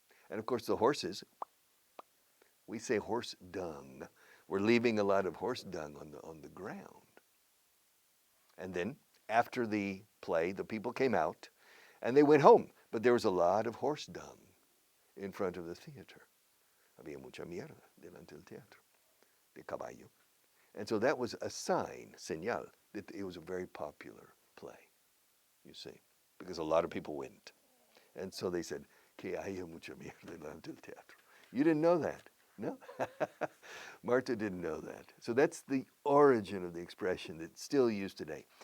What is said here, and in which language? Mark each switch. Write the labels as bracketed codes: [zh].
[en] And of course, the horses, we say horse dung. We're leaving a lot of horse dung on the ground. And then, after the play, the people came out, and they went home. But there was a lot of horse dung in front of the theater. [es] Había mucha mierda delante del teatro, de caballo. [en] And so that was a sign, señal, that it was a very popular play, you see, because a lot of people went. And so they said, [es] que haya mucha mierda delante del teatro. [en] You didn't know that, no? Marta didn't know that. So that's the origin of the expression that's still used today.